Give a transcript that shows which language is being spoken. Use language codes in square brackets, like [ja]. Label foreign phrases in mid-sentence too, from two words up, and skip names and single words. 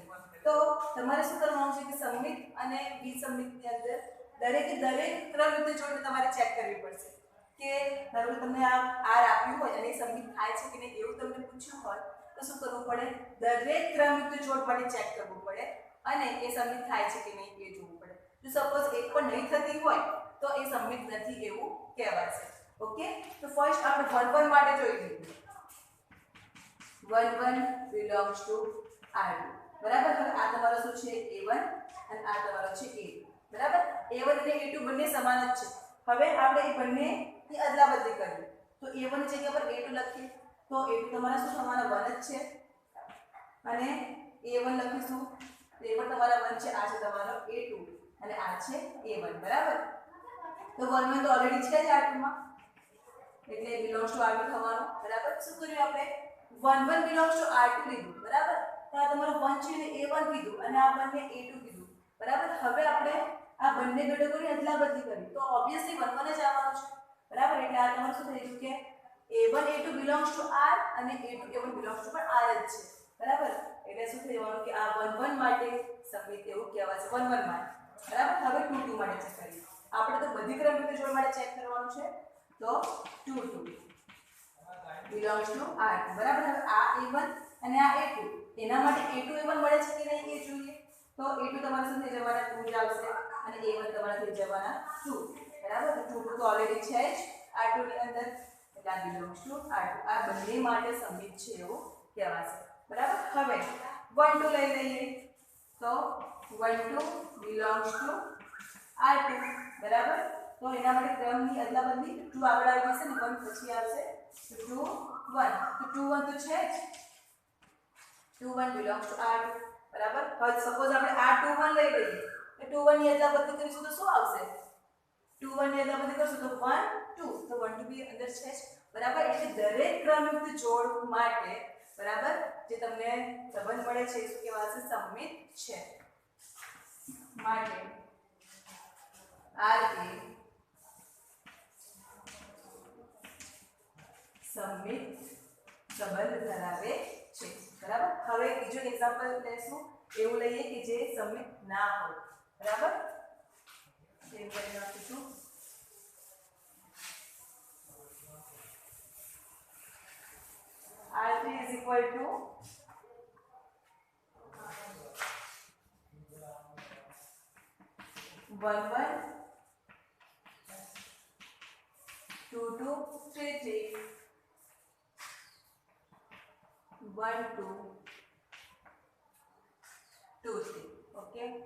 [gu] તો તમારે શું કરવાનું છે કે સંમિત અને વિસંમિતની અંદર દરેક ક્રમયુક્ત જોડને તમારે ચેક કરવી પડશે કે ધારો કે તમને આ r આપ્યું હોય અને સંમિત થાય છે કે નહીં એવું તમને પૂછ્યું હોય તો શું કરવું પડે? દરેક ક્રમયુક્ત જોડ માટે ચેક કરવું પડે અને એ સંમિત થાય છે કે નહીં એ જોવું પડે. જો સપોઝ એક પણ નહીં થતી હોય તો એ સંમિત નથી એવું કહેવાશે. ઓકે, તો ફર્સ્ટ આપણે 1 1 માટે જોઈ લઈએ. [en] 1 1 belongs to r2. [gu] બરાબર, હવે આ તમારો શું છે? a1 અને આ તમારો છે a2. બરાબર, a1 અને a2 બંને સમાન જ છે. હવે આપણે એ બંનેની અદલાબદલી કરીએ તો a1 ની જગ્યા પર a2 લખીએ તો a2 તમારા શું થવાના? 1 જ છે અને a1 લખીશું તો એ પણ તમારા 1 છે. આ છે તમારો a2 અને આ છે a1. બરાબર, તો 1 1 તો ઓલરેડી છે જ r2 માં એટલે [en] belongs to r2 [gu] થવાનું. બરાબર, શું કર્યું આપણે? [en] 1 1 belongs to r2 [gu] લીધું. બરાબર, તો આ તમારું 1 છે ને a1 કીધું અને આ બંને a2 કીધું. બરાબર, હવે આપણે આ બંને ઘટકોની અદલાબદલી કરી તો ઓબ્વિયસલી 1 1 જ આવવાનું છે. બરાબર, એટલે આ તમારું શું થઈ ગયું કે [en] a1 a2 belongs to r [gu] અને [en] a2 a1 belongs to [gu] પણ r જ છે. બરાબર, એટલે શું થઈ જવાનું કે આ 1 1 માટે સંમિત એવું કહેવાશે. 1 1 માટે બરાબર. હવે 2 2 માટે ચેક કરીએ. આપણે તો બધી ક્રમયુક્ત જોડ માટે ચેક કરવાનું છે. તો [en] 2 2 belongs to R2. [gu] બરાબર. હવે આ A1 અને આ A2 એના માટે A2 A1 મળે છે કે નહીં એ જોઈએ. તો A2 તમારા શું થઈ જવાના 2 જ આવશે અને A1 તમારા થઈ જવાના 2. બરાબર. તો 2 તો ઓલરેડી છે જ R2 ની અંદર, એટલે આ [en] belongs to R2. [gu] આ બંને માટે સમિત છે એવું કહેવાશે. બરાબર. હવે 1 2 લઈ લઈએ. તો [en] 1 2 belongs to R2. [gu] બરાબર. તો એના માટે ક્રમની અદલાબદલી 2 આગળ આવી જશે ને 1 પછી આવશે. તો 2 1 તો 2 1 તો છે જ [en] 2 1 belongs to R2. [gu] બરાબર. હવે સપોઝ આપણે આ 2 1 લઈ લઈએ તો 2 1 ની અદલાબદલી કરીશું તો શું આવશે? 2 1 ની અદલાબદલી કરશું તો 1 2 તો 1 2 બી અંદર છે જ. બરાબર. એટલે દરેક ક્રમયુક્ત જોડ માટે બરાબર જે તમને સંબંધ મળે છે એ શું કહેવાશે? સમિત છે. માટે R એ સમિત સંબંધ ધરાવે છે. બરાબર. હવે બીજો એક્ઝામ્પલ લેશું એવું લઈએ કે જે સમિત ના હોય. બરાબર. સેવ કરી નાખીશું. [en] R3 is equal to 1 1 2 2 3 3 1 2 2 3. [gu] ઓકે.